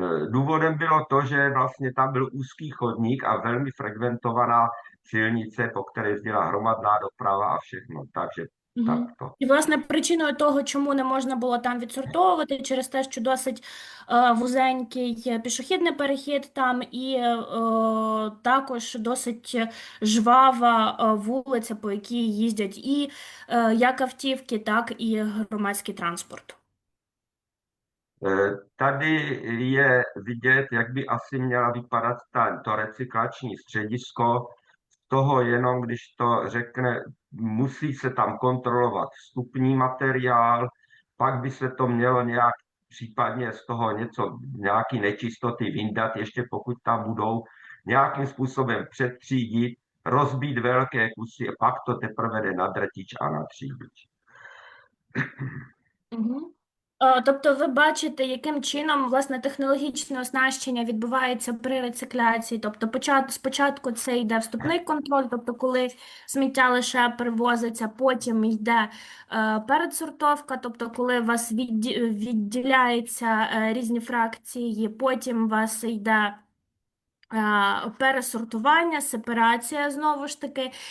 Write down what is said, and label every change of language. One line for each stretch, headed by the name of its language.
Czech: Důvodem bylo to, že vlastně tam byl úzký chodník a velmi frekventovaná silnice, po které jezdila hromadná doprava a všechno. Takže tak to.
Ukrainian: І, власне, причиною того, чому не можна було там відсортовувати, через те, що досить вузенький пішохідний перехід там і також досить жвава вулиця, по якій їздять і як автівки, так і громадський транспорт.
Czech: Tady je vidět, jak by asi měla vypadat to recyklační středisko. Z toho jenom, když to řekne, musí se tam kontrolovat vstupní materiál, pak by se to mělo nějak případně z toho nějaký nečistoty vyndat, ještě pokud tam budou, nějakým způsobem přetřídit, rozbít velké kusy a pak to teprve jde na drtič a na třídič. Угу.
Ukrainian: Тобто ви бачите, яким чином, власне, технологічне оснащення відбувається при рецикляції. Тобто спочатку це йде вступний контроль, тобто коли сміття лише перевозиться, потім йде передсортовка, тобто коли у вас відділяються різні фракції, потім у вас йде пересортування, сепарація знову ж таки.